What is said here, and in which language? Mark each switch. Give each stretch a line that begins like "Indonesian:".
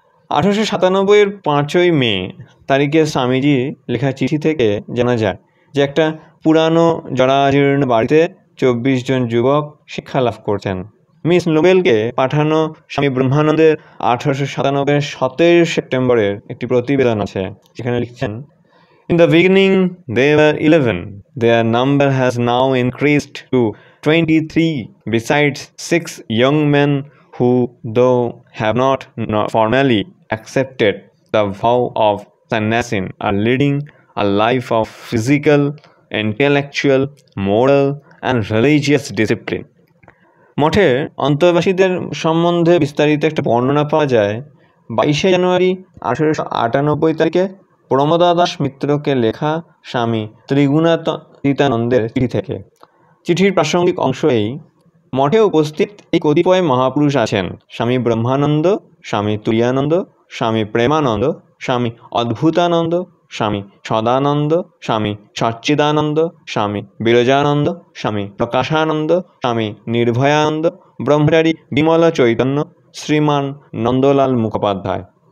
Bangla: 1897-এর 5ই মে তারিখে স্বামীজি লেখা চিঠি থেকে জানা যায় যে একটা পুরানো জরাজীর্ণ বাড়িতে 24 জন যুবক শিক্ষা লাভ করছেন। মিস নোবেলকে পাঠানো স্বামী ব্রহ্মানন্দের 1897-এর 17 সেপ্টেম্বরের একটি প্রতিবেদন আছে, যেখানে লিখছেন,
English: In the beginning they were 11. Their number has now increased to 23, besides 6 young men who, though have not formally accepted the vow of sannyasin, are leading a life of physical, intellectual, moral and religious discipline.
Bangla: মঠের অন্তর্বাসীদের সম্বন্ধে বিস্তারিত একটা বর্ণনা পাওয়া যায় 22 জানুয়ারি 1898 তারিখে প্রমোদা দাস মিত্রকে লেখা স্বামী ত্রিগুণাতীতানন্দের চিঠি থেকে। চিঠির প্রাসঙ্গিক অংশ এই, মঠে উপস্থিত এই কতিপয় মহাপুরুষ আছেন স্বামী ব্রহ্মানন্দ, স্বামী তুরীয়ানন্দ, স্বামী প্রেমানন্দ, স্বামী অদ্ভুতানন্দ, স্বামী সদানন্দ, স্বামী সচ্চিদানন্দ, স্বামী বিরজানন্দ, স্বামী প্রকাশানন্দ, স্বামী নির্ভয়ানন্দ, ব্রহ্মচারী বিমল চৈতন্য, শ্রীমান নন্দলাল মুখোপাধ্যায়।